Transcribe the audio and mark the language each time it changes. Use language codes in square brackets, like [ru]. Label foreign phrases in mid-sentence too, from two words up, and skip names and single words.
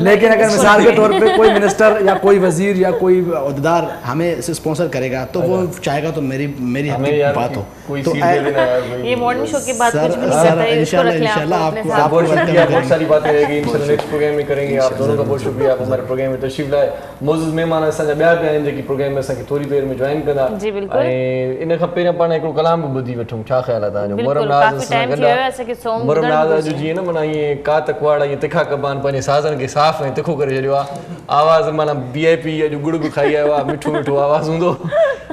[ur] لیکن اگر مثال کے طور پہ کوئی منسٹر یا کوئی وزیر یا کوئی عہدیدار ہمیں اسپانسر کرے گا تو وہ چاہے گا تو میری بات ہو. تو یہ مارننگ شو کے بعد کچھ بھی نہیں کرتا ہے. انشاءاللہ آپ بہت شکریہ, بہت ساری باتیں رہ گئی, انشاءاللہ نیکسٹ پروگرام میں کریں گے. آپ دونوں کا بہت شکریہ, آپ ہمارے پروگرام میں تشریف لائے. [sd] معزز مہمان اساں ॿिया पिया आहिनि जेकी प्रोग्राम में असांखे थोरी देरि में जॉइन कंदा. जी बिल्कुल. ऐं इन खां पहिरियों पाण हिकिड़ो कलाम बि ॿुधी वठूं. छा ख़्याल आहे तव्हांजो? बिल्कुल, काफ़ी टाइम थी वियो आहे असांखे सॉन्ग मुरम नाज़ जो जीअं न माना ईअं का तकवाड़ ईअं तिखा कबान पंहिंजे साज़नि खे साफ़ ऐं तिखो करे छॾियो आहे. आवाज़ माना VIP अॼु गुड़ बि खाई आयो आहे, मिठो मिठो आवाज़ हूंदो.